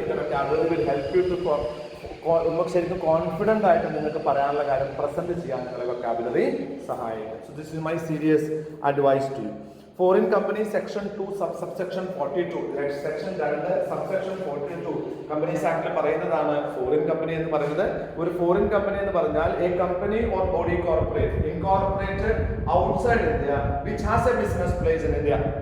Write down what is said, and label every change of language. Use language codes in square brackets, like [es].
[en] The vocabulary will help you to [ml] ശരിക്കും confident ആയിട്ട് നിങ്ങൾക്ക് പറയാനുള്ള കാര്യം പ്രസന്റ് ചെയ്യാൻ നിങ്ങളെ vocabulary സഹായിക്കും. [en] So this is my serious advice to you. Foreign company section 2 subsection 42 section 2 subsection 42 [ml] companies ആക്ടിൽ പറയുന്നതാണ് ഫോറിൻ കമ്പനി എന്ന് പറയുന്നത്. ഒരു ഫോറിൻ കമ്പനി എന്ന് പറഞ്ഞാൽ [en] A company or body corporate incorporated outside India which has a business place in India.